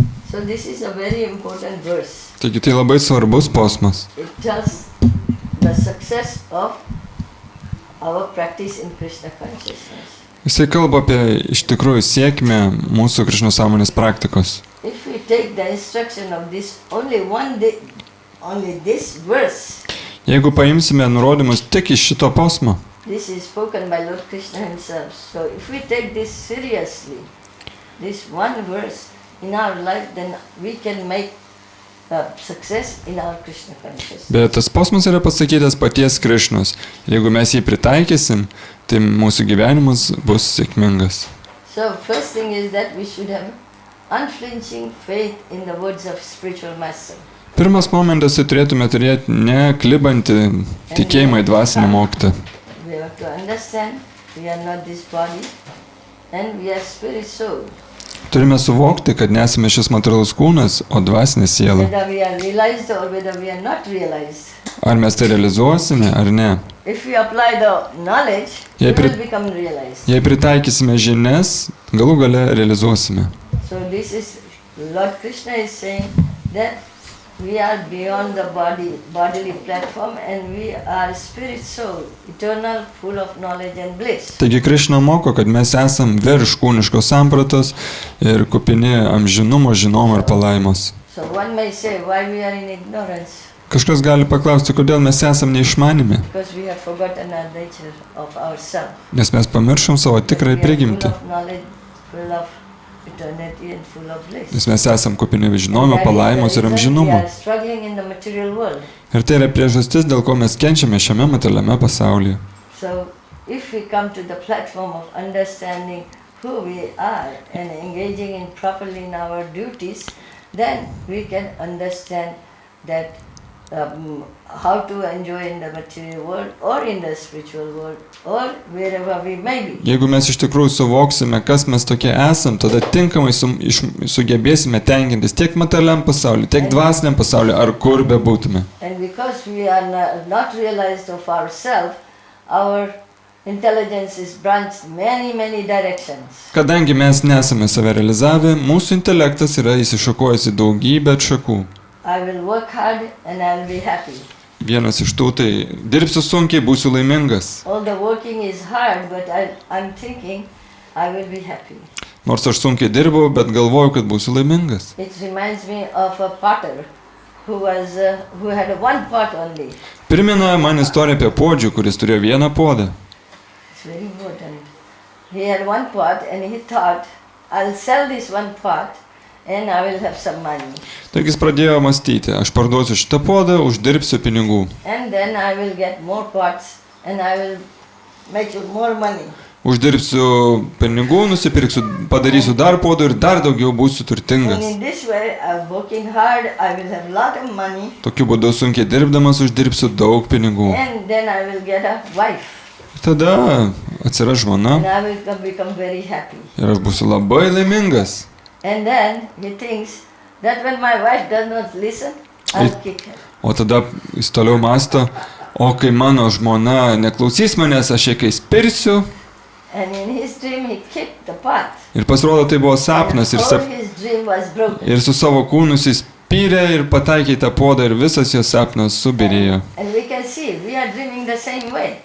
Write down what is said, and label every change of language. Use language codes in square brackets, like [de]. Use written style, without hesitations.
[en] So this is a very important verse. [lt] Taigi tai labai svarbus posmas. [en] It tells the success of our practice in Krishna consciousness. [lt] Jisai kalba apie iš tikrųjų sėkmę mūsų Krišnos sąmonės praktikos. [en] If we take the instruction of this only this verse, [lt] Jeigu paimsime nurodymus tik iš šito posmo, [en] this is spoken by Lord Krishna himself. So if we take this seriously, this one verse in our life, then we can make success in our Krishna consciousness. [lt] bet tas posmas yra pasakytas paties Krišnos. Jeigu mes jį pritaikysim, tai mūsų gyvenimas bus sėkmingas. [en] So first thing is that we should have unflinching faith in the words of spiritual master. [lt] Pirmas momentas, tai turėtume turėti neklibantį tikėjimą į dvasinį mokytoją. [en] We have to understand we are not this body and we are spirit soul. [lt] Turime suvokti, kad nesame šis materialus kūnas, o dvasinė siela. [en] Whether we are realized or whether we are not realized. [lt] Ar mes tai realizuosime, ar ne? [en] If we apply the knowledge, we will become realized. [lt] Jei pritaikysime žinias, galų gale realizuosime. [en] So this is, Lord Krishna is saying that we are beyond the bodily platform, and we are spirit soul, eternal, full of knowledge and bliss. [lt] Taigi Krišna moko, kad mes esam virš kūniškos sampratos ir kupini amžinumo, žinomo ir palaimos. [en] So one may say, why we are in ignorance? [lt] Kažkas gali paklausti, kodėl mes esam neišmanimi, [en] Because we have forgotten our nature of ourselves. [lt] nes mes pamiršom savo tikrąją [en] We are [lt] prigimtį, [en] full of knowledge, full of eternity and full of bliss. [lt] nes mes esam kupini žinomo, [en] And that is [lt] palaimos [en] the [lt] ir [en] reason [lt] amžinumo. [en] We are struggling in the material world. [lt] Ir tai yra priežastis, dėl ko mes kenčiame šiame materialiame pasaulyje. [en] So if we come to the platform of understanding who we are and engaging in properly in our duties, then we can understand that how to enjoy in the material world or in the spiritual world or wherever we may be. [lt] Jeigu mes iš tikrųjų suvoksime, kas mes tokie esam, tada tinkamai sugebėsime tenkintis tiek materialiam pasauliu, tiek dvasiniam pasauliu, ar kur bebūtume. [en] And because we are not realized of ourselves, our intelligence is branched many directions. [lt] Kadangi mes nesame save realizavę, mūsų intelektas yra įsišakojęs į daugybę šakų. [en] I will work hard and I will be happy. [lt] Vienas iš tų tai dirbsiu sunkiai, būsiu laimingas. [en] All the working is hard, but I'm thinking I will be happy. [lt] Nors aš sunkiai dirbau, bet galvoju, kad būsiu laimingas. [en] It reminds me of a potter who had one pot only. [lt] Primena man istoriją apie puodžių, kuris turėjo vieną puodą. [en] It's very important. He had one pot and he thought, I'll sell this one pot and I will have some money. [lt] Taigi jis pradėjo mąstyti, aš parduosiu šitą puodą, uždirbsiu pinigų. [en] And then I will get more pots and I will make more money. [lt] Uždirbsiu pinigų, nusipirksiu, padarysiu dar puodų ir dar daugiau būsiu [en] And [lt] turtingas. [en] in this way, I'm working hard, I will have lot of money [lt] Tokiu būdu sunkiai dirbdamas uždirbsiu daug pinigų. [en] and then I will get a wife [lt] Tada atsiras žmona [en] and I will become very happy. [lt] ir aš būsiu labai laimingas. [en] And then he thinks that when my wife does not listen, I'll kick her. [lt] O tada jis toliau mąsto, o kai mano žmona neklausys manęs, aš ją kai spirsiu. [en] And in his dream he kicked the pot. [lt] Ir pasirodo, tai buvo sapnas ir, [en] And all his dream was broken. [lt] ir su savo kūnu jis spyrė ir pataikė į tą puodą ir visas jo sapnas subirėjo. [en] And we can see, we are dreaming the same way.